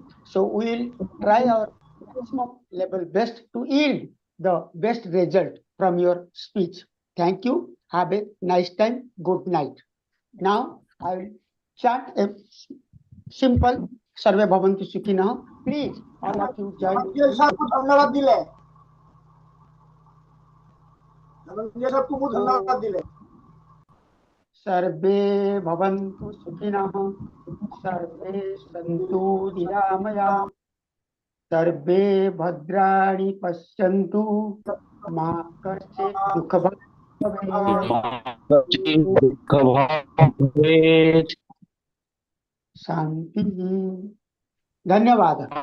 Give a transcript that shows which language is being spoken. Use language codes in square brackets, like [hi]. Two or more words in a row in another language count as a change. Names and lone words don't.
[en] So we will try our maximum level best to yield the best result from your speech. Thank you. Have a nice time. Good night. Now I will chant a simple [sa] सर्वे भवन्तु सुखिनः. [en] Please, all of you join. [as] ধন্যবাদ দিলে ধনঞ্জয় সাহেব খুব ধন্যবাদ দিলে [sa] सर्वे भवन्तु सुखिनः सर्वे सन्तु निरामया सर्वे भद्राणि पश्यन्तु मा कश्चित् दुःखभाग् भवेत् शान्तिः धन्यवाद